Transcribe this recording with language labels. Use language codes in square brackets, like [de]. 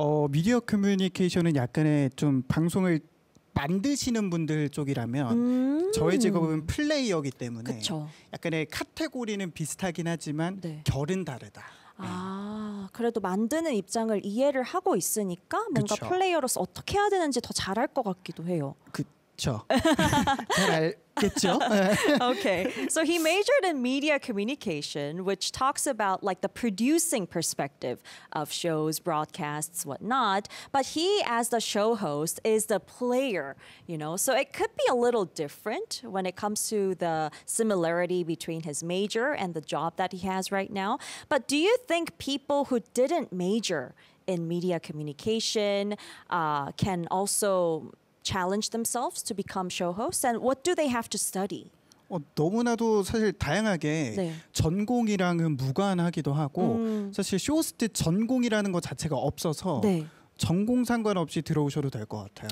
[ko] 미디어 커뮤니케이션은 약간의 좀 방송을 만드시는 분들 쪽이라면 저의 직업은 플레이어이기 때문에 그쵸. 약간의 카테고리는 비슷하긴 하지만 네. 결은 다르다. 아, 그래도 만드는 입장을 이해를 하고 있으니까 뭔가 그쵸. 플레이어로서 어떻게 해야 되는지 더 잘할 것 같기도 해요. 잘 알겠죠? [en] Okay. So he majored in media communication, which talks about like the producing perspective of shows, broadcasts, whatnot. But he, as the show host, is the player, you know? So it could be a little different when it comes to the similarity between his major and the job that he has right now. But do you think people who didn't major in media communication can also challenge themselves to become show hosts and what do they have to study? [ko] 너무나도 사실 다양하게 네. 전공이랑은 무관하기도 하고 사실 쇼호스트 전공이라는 것 자체가 없어서 네. 전공 상관없이 들어오셔도 될 것 같아요.